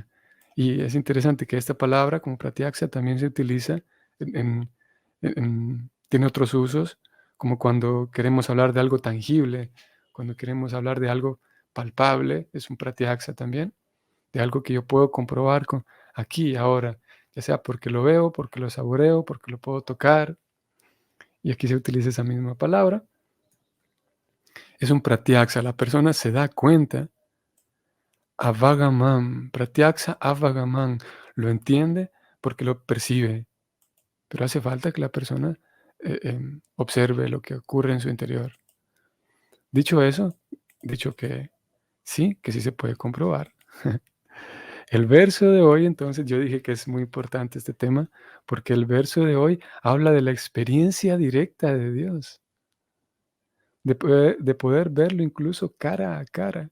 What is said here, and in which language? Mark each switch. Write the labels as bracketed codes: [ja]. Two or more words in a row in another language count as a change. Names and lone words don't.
[es] Y es interesante que esta palabra, como pratyaksa, también se utiliza tiene otros usos, como cuando queremos hablar de algo tangible, cuando queremos hablar de algo palpable, es un pratyaksa también, de algo que yo puedo comprobar con aquí y ahora, ya sea porque lo veo, porque lo saboreo, porque lo puedo tocar, y aquí se utiliza esa misma palabra. Es un pratyaksa, la persona se da cuenta, [sa] avagamam, pratyaksa avagamam, [es] lo entiende porque lo percibe, pero hace falta que la persona observe lo que ocurre en su interior. Dicho eso, dicho que sí se puede comprobar. El verso de hoy, entonces, yo dije que es muy importante este tema, porque el verso de hoy habla de la experiencia directa de Dios, de poder verlo incluso cara a cara.